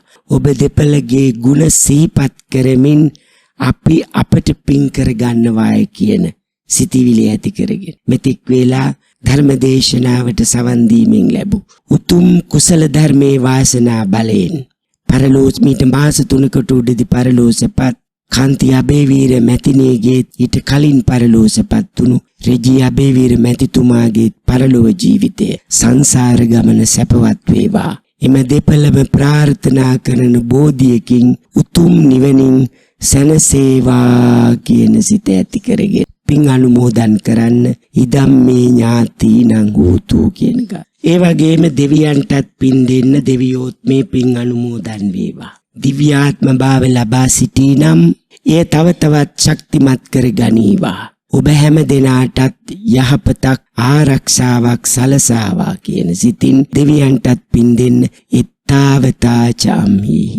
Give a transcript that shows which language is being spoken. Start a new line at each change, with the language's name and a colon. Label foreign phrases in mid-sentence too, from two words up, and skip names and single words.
Sinhala: ඔබ දෙපළගේ ගුණ සිහිපත් කරමින් අපි අපට පින් කර ගන්නවායි කියන සිතිවිලි ඇති කරගෙන මෙතෙක් වේලා ධර්ම දේශනාවට සවන් දීමෙන් ලැබූ උතුම් කුසල ධර්මයේ වාසනා බලයෙන් පරලෝස් මීට මාස 3කට උඩදී පරලෝසපත් කාන්ති අබේවීර මැතිණියගේ ඊට කලින් පරලෝසපත් වුණු රෙජී අබේවීර මැතිතුමාගේ පරලෝව ජීවිතය සංසාර ගමන සැපවත් වේවා. එම දෙපළම ප්‍රාර්ථනා කරන බෝධියකින් උතුම් නිවනින් සැනසේවා කියන සිත ඇති කරගෙන පින් අනුමෝදන් කරන්න
Pali: ඉදම් මේ ඥාතිනං හෝතු
Sinhala: කියන එක. ඒ වගේම දෙවියන්ටත් පින් දෙන්න දෙවියෝත් මේ පින් අනුමෝදන් වේවා. දිව්‍යාත්ම භාව ලබා සිටිනම් එය තව තවත් ශක්තිමත් කර ගනීවා. ඔබ හැම දෙනාටත් යහපතක් ආරක්ෂාවක් සලසාවා කියන සිතින් දෙවියන්ටත් පින් දෙන්න
Pali: ඊතාවතා චම්හි.